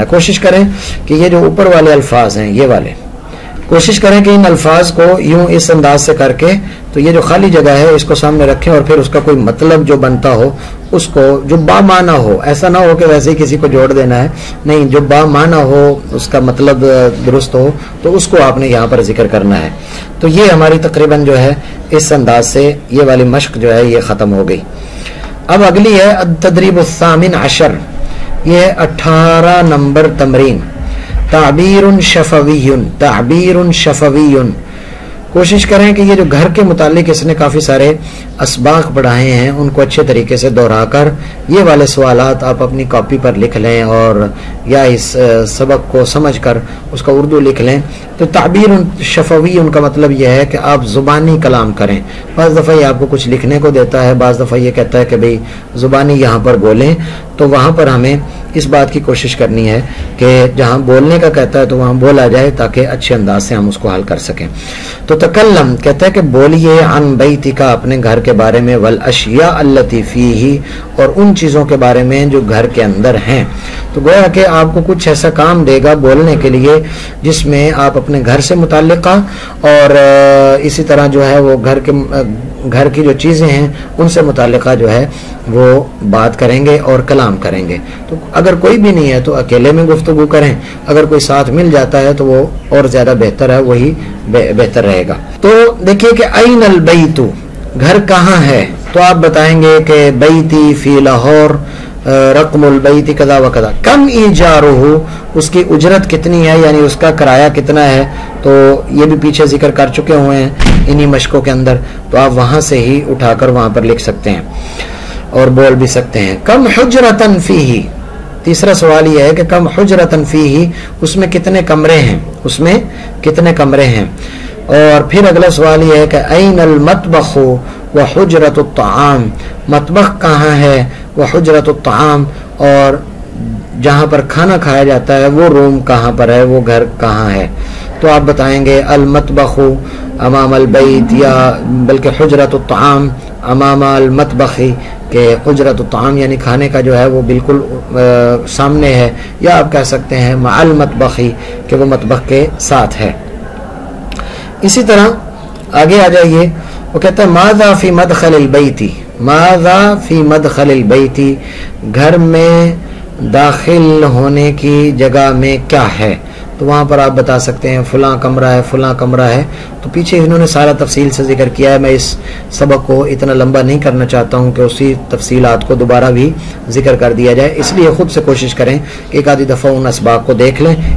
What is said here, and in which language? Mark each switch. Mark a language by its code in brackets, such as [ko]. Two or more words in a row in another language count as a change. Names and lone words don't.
[hi] कोशिश करें कि ये जो ऊपर वाले अल्फाज हैं, ये वाले, कोशिश करें कि इन अल्फाज को यूं इस अंदाज से करके, तो ये जो खाली जगह है इसको सामने रखें और फिर उसका कोई मतलब जो बनता हो उसको, जो बामाना हो, ऐसा ना हो कि वैसे ही किसी को जोड़ देना है, नहीं, जो बामाना हो उसका मतलब दुरुस्त हो तो उसको आपने यहाँ पर जिक्र करना है। तो ये हमारी तकरीबन जो है इस अंदाज से ये वाली मश्क जो है ये ख़त्म हो गई। अब अगली है [ar] تدريب ثامن عشر, [hi] ये है 18 नंबर तमरीन। [ar] تعبيرٌ شفويٌّ، تعبيرٌ شفويٌّ. [hi] कोशिश करें कि ये जो घर के मुतालिक इसने काफ़ी सारे असबाक पढ़ाए हैं उनको अच्छे तरीके से दोहराकर ये वाले सवालात आप अपनी कॉपी पर लिख लें और या इस सबक को समझकर उसका उर्दू लिख लें। तो [ar] تعبيرٌ شفويٌّ [hi] का मतलब यह है कि आप ज़ुबानी कलाम करें। बाज़ दफ़ा ये आपको कुछ लिखने को देता है, बाज़ दफ़ा ये कहता है कि भाई ज़ुबानी यहाँ पर बोलें, तो वहाँ पर हमें इस बात की कोशिश करनी है कि जहाँ बोलने का कहता है तो वहाँ बोला जाए ताकि अच्छे अंदाज से हम उसको हल कर सकें। तो तकल्लम कहता है कि बोलिए [ar] عن بيتك, [hi] अपने घर के बारे में, [ar] والأشياء التي فيه, [hi] और उन चीज़ों के बारे में जो घर के अंदर हैं। तो गोया कि आपको कुछ ऐसा काम देगा बोलने के लिए जिसमें आप अपने घर से मुताल्लिका और इसी तरह जो है वो घर की जो चीज़ें हैं उनसे मुताल्लिका जो है वो बात करेंगे और कलाम करेंगे। तो अगर कोई भी नहीं है तो अकेले में गुफ्तगू करें, अगर कोई साथ मिल जाता है तो वो और ज़्यादा बेहतर है, वही बेहतर रहेगा। तो देखिए कि [ar] أين البيت, [hi] घर कहाँ है, तो आप बताएंगे कि [ar] بيتي في لاهور، رقم البيت كذا وكذا، كم إيجاره, [hi] उसकी उजरत कितनी है, यानी उसका किराया कितना है। तो ये भी पीछे जिक्र कर चुके हुए हैं इन्हीं मशकों के अंदर, तो आप वहाँ से ही उठाकर वहाँ पर लिख सकते हैं और बोल भी सकते हैं। [ar] كم حجرة فيه, [hi] तीसरा सवाल यह है कि [ar] كم حجرة فيه, [hi] उसमें कितने कमरे हैं, उसमें कितने कमरे हैं। और फिर अगला सवाल यह है कि [ar] أين المطبخ وحجرة الطعام, [hi] मतबख कहाँ है, [ar] وحجرة الطعام, [hi] और जहाँ पर खाना खाया जाता है वो रूम कहाँ पर है, वो घर कहाँ है। तो आप बताएंगे [ar] المطبخ أمام البيت, [hi] या बल्कि [ar] حجرة الطعام أمام المطبخ, [hi] के हुजरतुत ताआम यानी खाने का जो है वो बिल्कुल सामने है, या आप कह सकते हैं [ar] مع المطبخ [hi] कि वो मतबख के साथ है। इसी तरह आगे आ जाइए, वो कहता है [ar] ماذا في مدخل البيت, ماذا في مدخل البيت, [hi] घर में दाखिल होने की जगह में क्या है। तो वहाँ पर आप बता सकते हैं फलां कमरा है, फलां कमरा है। तो पीछे इन्होंने सारा तफसील से जिक्र किया है, मैं इस सबक को इतना लंबा नहीं करना चाहता हूँ कि उसी तफसीलात को दोबारा भी जिक्र कर दिया जाए, इसलिए ख़ुद से कोशिश करें कि एक आधी दफ़ा उन असबाब को देख लें।